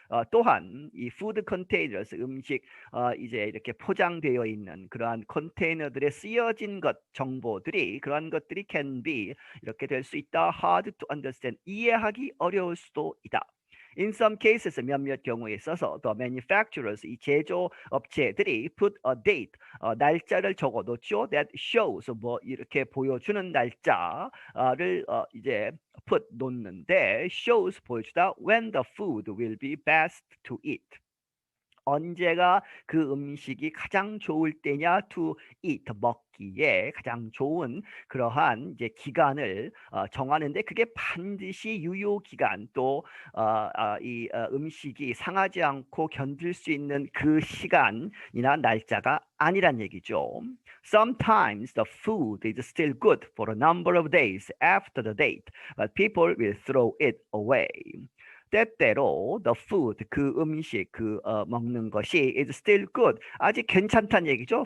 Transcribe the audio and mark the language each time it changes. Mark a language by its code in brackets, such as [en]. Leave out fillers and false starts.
[ko] 또한 이 [en] food containers [ko] 음식 이제 이렇게 포장되어 있는 그러한 컨테이너들에 쓰여진 정보들이 그러한 것들이 [en] can be [ko] 이렇게 될 수 있다. [en] hard to understand [ko] 이해하기 어려울 수도 있다. [en] In some cases, [ko] 몇몇 경우에 있어서 [en] the manufacturers, [ko] 이 제조업체들이 [en] put a date, [ko] 날짜를 적어놓죠. [en] That shows, [ko] 뭐 이렇게 보여주는 날짜를 이제 [en] put [ko] 놓는데 [en] shows [ko] 보여주다 [en] when the food will be best to eat. [ko] 언제가 그 음식이 가장 좋을 때냐 [en] to eat [ko] 먹기에 가장 좋은 그러한 이제 기간을 정하는데 그게 반드시 유효 기간 또 이 음식이 상하지 않고 견딜 수 있는 그 시간이나 날짜가 아니란 얘기죠. [en] Sometimes the food is still good for a number of days after the date, but people will throw it away. [ko] 때때로 [en] the food [ko] 그 음식 먹는 것이 [en] is still good [ko] 아직 괜찮다는 얘기죠.